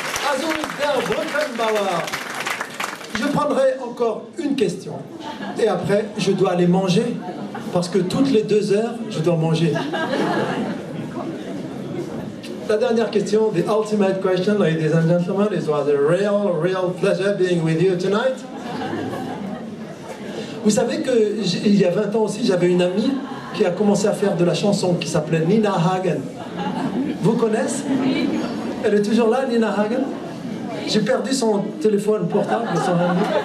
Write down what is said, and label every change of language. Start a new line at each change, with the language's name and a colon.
French: Azuz der Brückenbauer. Je prendrai encore une question. Et après, je dois aller manger. Parce que toutes les 2 heures, je dois manger. La dernière question,
English: the ultimate question, ladies and gentlemen, it was a real pleasure being with you tonight.
French: Vous savez qu'il y a 20 ans aussi, j'avais une amie qui a commencé à faire de la chanson qui s'appelait Nina Hagen. Vous connaissez? Elle est toujours là, Nina Hagen? J'ai perdu son téléphone portable, son ami.